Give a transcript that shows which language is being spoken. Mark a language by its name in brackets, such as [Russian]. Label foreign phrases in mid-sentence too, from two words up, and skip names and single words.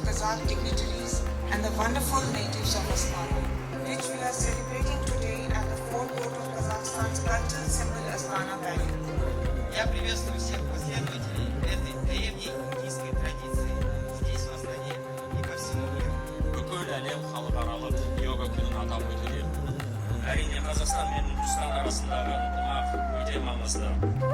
[English] landmark dignitaries and the wonderful natives of Astana, which we are celebrating today at the forecourt of Kazakhstan's cultural symbol Astana Valley. [Russian] Я приветствую всех последователей этой древней индийской традиции здесь, в Астане и по всему миру. [Kazakh] Бүкіл әлем халықаралық йога күнін атап өтуде. Әрине, Қазақстан мен Үндістан арасындағы ынтымақ өте маңызды.